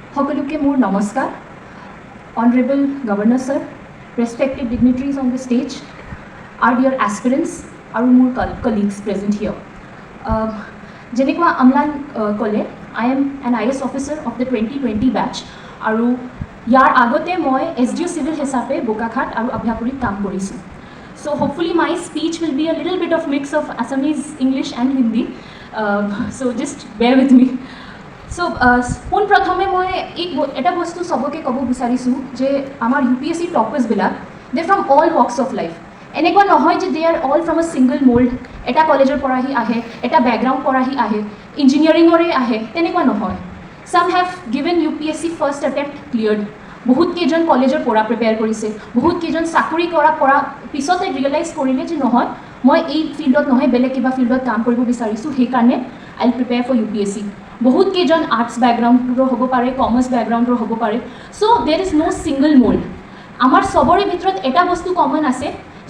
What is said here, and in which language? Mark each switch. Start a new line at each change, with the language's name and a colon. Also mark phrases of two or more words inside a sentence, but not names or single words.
Assamese: সকলোকে মোৰ নমস্কাৰ
English: Honorable Governor Sir, respected dignitaries on the stage, our dear aspirants, our more colleagues present here. Jenekwa Amlan Kole, I am an IS officer of the 2020 batch.
Assamese: আৰু ইয়াৰ আগতে মই
English: SDO civil
Assamese: hesabe Bokakhat aru Abhyapuri kam korisu.
English: So hopefully my speech will be a little bit of mix of Assamese, English and Hindi. So just bear with me. So
Assamese: পোন প্ৰথমে মই এটা বস্তু সবকে ক'ব বিচাৰিছোঁ যে আমাৰ
English: UPSC toppers
Assamese: বিলাক
English: they from all walks of life
Assamese: এনেকুৱা নহয় যে
English: they are all from a single mould
Assamese: এটা কলেজৰ পৰাহি আহে এটা বেকগ্ৰাউণ্ড পৰাহি আহে ইঞ্জিনিয়াৰিঙৰে আহে তেনেকুৱা নহয়
English: some have given UPSC first attempt cleared
Assamese: বহুত কেইজন কলেজৰ পৰা প্ৰিপেয়াৰ কৰিছে বহুত কেইজন চাকৰি কৰা পিছতে ৰিয়েলাইজ কৰিলে যে নহয় মই এই ফিল্ডত নহয় বেলেগ কিবা ফিল্ডত কাম কৰিব বিচাৰিছোঁ সেইকাৰণে
English: I will prepare for UPSC
Assamese: বহুত কেইজন
English: arts background
Assamese: হ'ব পাৰে
English: commerce background
Assamese: হ'ব পাৰে
English: so there is no single mould
Assamese: আমাৰ চবৰে ভিতৰত এটা বস্তু কমন আছে যে